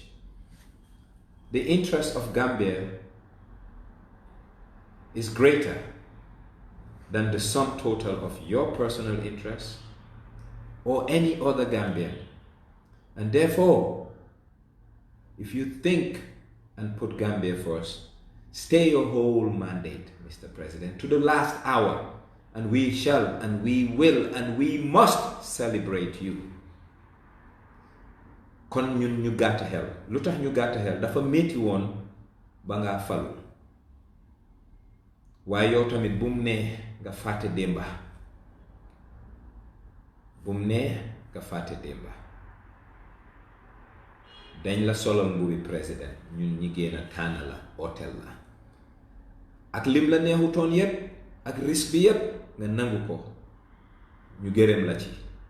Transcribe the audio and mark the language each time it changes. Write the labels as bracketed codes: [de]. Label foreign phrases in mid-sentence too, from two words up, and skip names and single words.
[en] The interest of Gambia is greater than the sum total of your personal interests or any other Gambian. And therefore, if you think and put Gambia first, stay your whole mandate, Mr. President, to the last hour, and we shall, and we will, and we must celebrate you. [wo] Kon ñun ñu gàtt xel lu tax ñu gàtt xel dafa métti woon ba ngaa falu waaye yow tamit bu mu nee nga fàtte démba dañ la solal mbubi président ñun ñi génn a tànn la hôtel la ak lim la neexutoon yépp ak risque bi yépp nga nangu ko ñu gërëm la ci